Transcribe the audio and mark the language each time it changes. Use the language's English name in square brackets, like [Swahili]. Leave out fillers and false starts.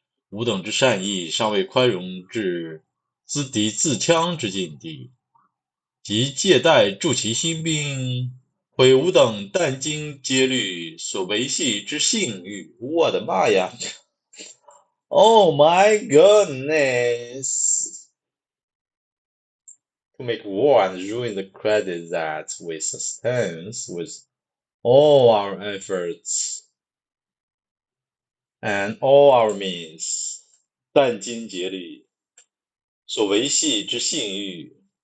[Chinese] 吾等之善意尚未宽容至资敌自戕之境地，即借贷助其兴兵，毁吾等殚精竭虑所维系之信誉。我的妈呀 ！ [English] Oh my goodness! To make war and ruin the credit that we sustain with all our efforts and all our means. [Chinese] 殚精竭虑所维系之信誉。